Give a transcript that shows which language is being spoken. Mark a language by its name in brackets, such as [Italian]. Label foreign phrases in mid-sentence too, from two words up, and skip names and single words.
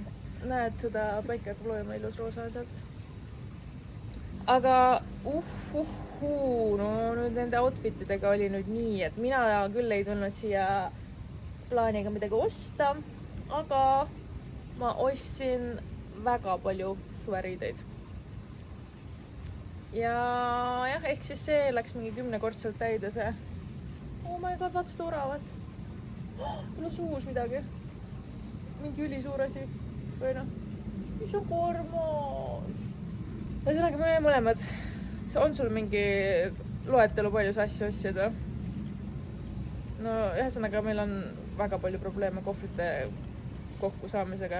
[Estonian] Näed, seda päike hakkab loema ilus roosa sealt. Aga no nüüd nende outfitidega oli nüüd nii, et mina küll ei tulnud siia plaaniga midagi osta, aga ma ostsin väga palju suveriideid. Ja jah, ehk siis see läks mingi 10-kordselt täide see. [English] Oh my god, [Estonian] vaat seda oravat. Tuleb uus midagi. Mingi ülisuur asi. Või noh, mis on kormas? Ühesõnaga me mõlemad. On sul mingi loetelu palju asju ostsid? No ühesõnaga meil on väga palju probleeme kohvrite kokku saamisega.